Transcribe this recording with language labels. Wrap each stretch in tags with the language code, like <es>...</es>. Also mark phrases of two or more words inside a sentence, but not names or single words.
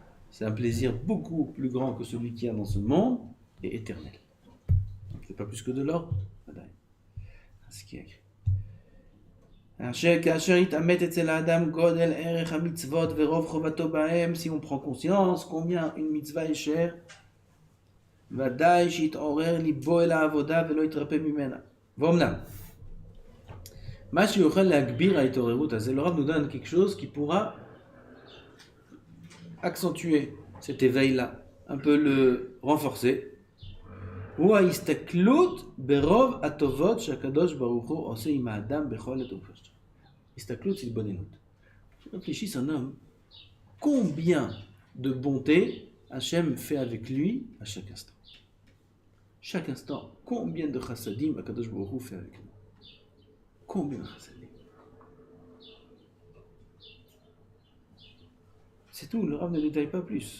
<fr>c'est un plaisir beaucoup plus grand que celui qu'il y a dans ce monde et éternel. C'est pas plus que de l'or. C'est ce qui est écrit. Si on prend conscience combien une mitzvah est chère,</fr> <he>ודאי שיתעורר ליבו אל העבודה ולא יתרפא ממנה. ואומנם, מה שיוכל להגביר ההתעוררות הזה,</he> <fr>le Rav nous donne quelque chose qui pourra accentuer cet éveil-là, un peu le renforcer.</fr> <he>הוא ההסתכלות ברוב הטובות שהקדוש ברוך הוא עושה עם האדם בכל התופעות.</he> <fr>הסתכלות c'est bonnénoute. Réfléchisse un homme, combien de bonté Hachem fait avec lui à chaque instant. Chaque instant, combien de chassadim</fr> <he>הקדוש ברוך הוא</he> <fr>fait avec nous. Combien de chassadim. C'est tout, le Rav ne détaille pas plus.</fr>